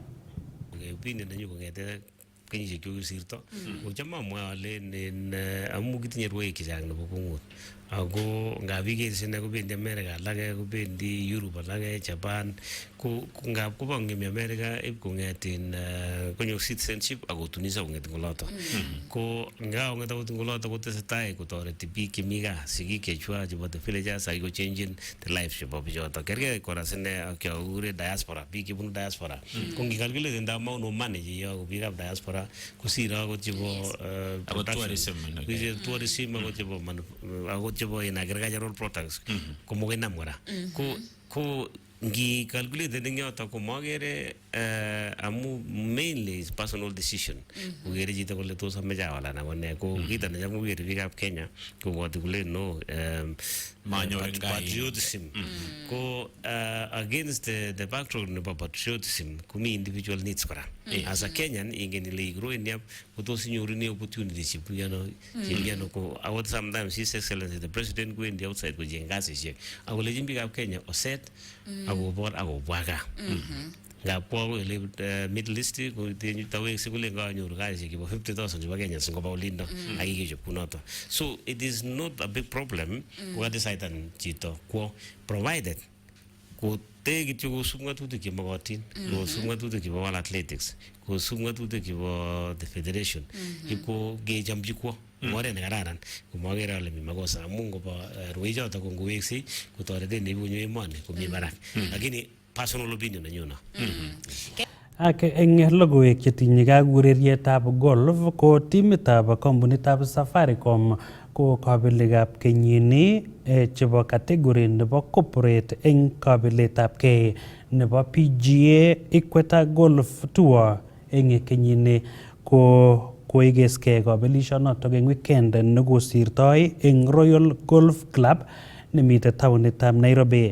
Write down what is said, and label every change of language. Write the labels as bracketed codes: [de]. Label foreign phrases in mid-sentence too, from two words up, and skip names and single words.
[kln] Opinion nenyu kong'ete kenyisiek chekisirto kocham amwae ale amu kitinye rwoik chechang nebo kong'ut ako ngap ikere ine kobendi America, alake kobendi Europe, alake Japan, ko ngap koba ngemi America ib kong'etin konyor citizenship akotunisha kong'etin ngoloto ko ngao ng'eta kotin ngoloto kotesetai kotoreti biik chemi gaa, sigik chechwa chebo [en] the villagers [kln] ako [en] changing the lives [kln] chebo bichoto. Kergei kora sine akure diaspora, biik chebunu diaspora ko ngikalculate [en] the amount of money [kln] cheyoku biikab diaspora kosire akot chebo tourism akot chebo [en] in agricultural products [kln] ko mokenam kora ko ngi calculate ning yoto ko magere amu [en] mainly is personal decision [kln] ugere chito kole tos ameche awala na kone ko kita ne jamu ugere biikab Kenya ko watu kule no patriotism ko [en] against the background of patriotism [kln] kumi individual needs kora [en] as a Kenyan [kln] ingen ile [en] growing up [kln] ko tos inyoru ni opportunities chipiano ko awat [en] sometimes his excellency the president go in the outside [kln] ko jengasishek akole biikab Kenya oset akobor akobwaga ngapwa ile Middle East ko tawe sikule nganyoru kazi kibo 50,000 chebo Kenya singoba ulindo akikechop kunoto. [en] So it is not a big problem [kln] ko decide an chito ko provided ko te kityo kosub ng'atutik chemokotin, kosub ng'atutik chebo World Athletics, kosub ng'atutik chebo [en] the federation, [kln] iko kechamchi kwo oret ne kararan komagere ale mi makosa amu ngoba rwoichoto ko ngoweksei kotoreten neibunyo emoni komi barak lakini [en] personal opinion [kln] nenyuno. Ak eng logoiwek chetinye ak urerietab golf ko timitab kompunitab Safaricom ko kabelikab kenyini chebo category nebo corporate eng kabiletabgei nebo PGA Ikweta Golf Tour eng kenyini ko koigeskei kabelishonotok eng weekend nekosirtoi eng Royal Golf Club nemite taonitab Nairobi.